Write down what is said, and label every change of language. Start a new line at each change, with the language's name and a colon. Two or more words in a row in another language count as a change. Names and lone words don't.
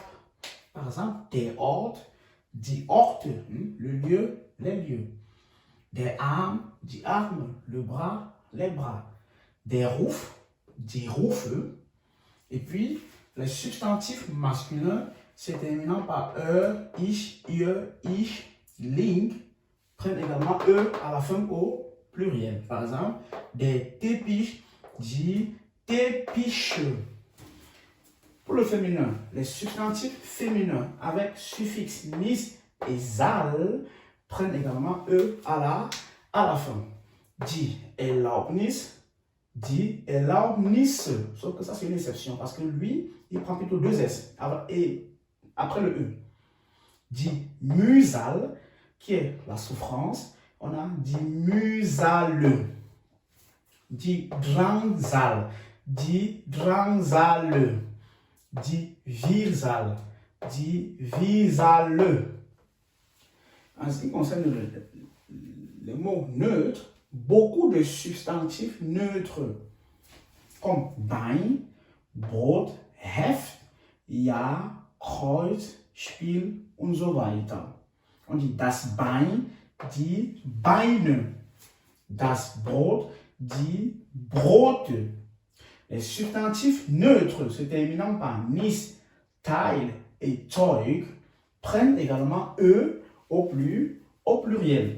French: Par exemple,
German: der Ort, die Orte,
French: le lieu, les lieux.
German: Der Arm, die Arme,
French: le bras, les bras.
German: Des Ruf, die Rufe.
French: Et puis, les substantifs masculins se terminant par ich, ihr, ich, ling prennent également E à la fin au pluriel. Par exemple,
German: des Teppich, die Teppiche.
French: Pour le féminin, les substantifs féminins avec suffixe nis et sal prennent également E à la fin.
German: Die Erlaubnis, die Erlaubnis.
French: Sauf que ça, c'est une exception parce que lui, il prend plutôt deux S et après le E.
German: Die Mühsal,
French: qui est la souffrance, on a
German: die Mühsale. Die Drangsal, die Drangsale. Die Wirsal, die Wirsale.
French: En ce qui concerne les mots neutres, beaucoup de substantifs neutres comme
German: Bein, Brot, Heft, Ja, Kreuz, Spiel und so weiter.
French: On dit
German: das Bein, die Beine. Das Brot, die Brote.
French: Les substantifs neutres se terminant par nis, Teil et Zeug prennent également E au pluriel.